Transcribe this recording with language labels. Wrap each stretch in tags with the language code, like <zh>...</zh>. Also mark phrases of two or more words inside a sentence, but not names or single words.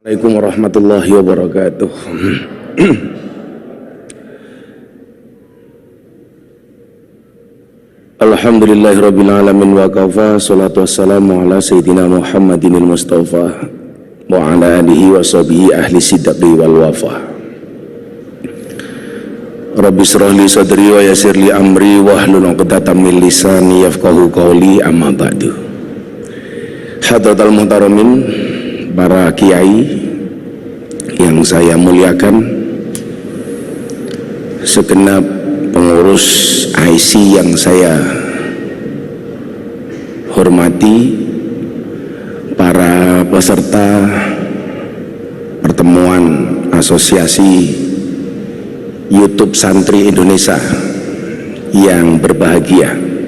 <ar>السلام عليكم ورحمة الله وبركاته. الحمد لله رب العالمين وكفى، الصلاة والسلام على سيدنا محمد المصطفى وعلى آله وصحبه أهل الصدق والوفا. رب اشرح لي صدري ويسر لي أمري واحلل عقدة من لساني يفقهوا قولي، أما بعد. حضرات المحترمين,</ar> <id>para kiai yang saya muliakan, segenap pengurus IC yang saya hormati, para peserta pertemuan asosiasi YouTube Santri Indonesia yang berbahagia.</id>